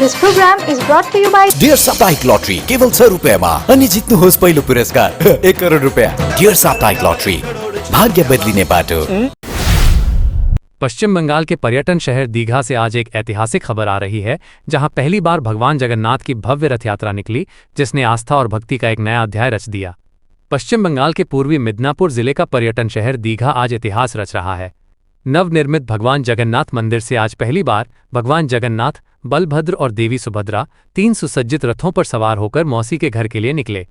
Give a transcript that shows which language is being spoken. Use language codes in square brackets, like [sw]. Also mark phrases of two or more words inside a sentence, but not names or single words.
[en] This program is brought to you by [ne] डियर साप्ताहिक लॉटरी केवल 6 रुपियाँमा अनि जित्नुहोस् पहिलो पुरस्कार 1 करोड रुपया। डियर साप्ताहिक लॉटरी, भाग्य बदलिने बाटो। [hi] पश्चिम बंगाल के पर्यटन शहर दीघा से आज एक ऐतिहासिक खबर आ रही है, जहां पहली बार भगवान जगन्नाथ की भव्य रथ यात्रा निकली, जिसने आस्था और भक्ति का एक नया अध्याय रच दिया। पश्चिम बंगाल के पूर्वी मिदनापुर जिले का पर्यटन शहर दीघा आज इतिहास रच रहा है। नवनिर्मित भगवान जगन्नाथ मंदिर से आज पहली बार भगवान जगन्नाथ, बलभद्र और देवी सुभद्रा 3 सुसज्जित रथों पर सवार होकर मौसी के घर के लिए निकले।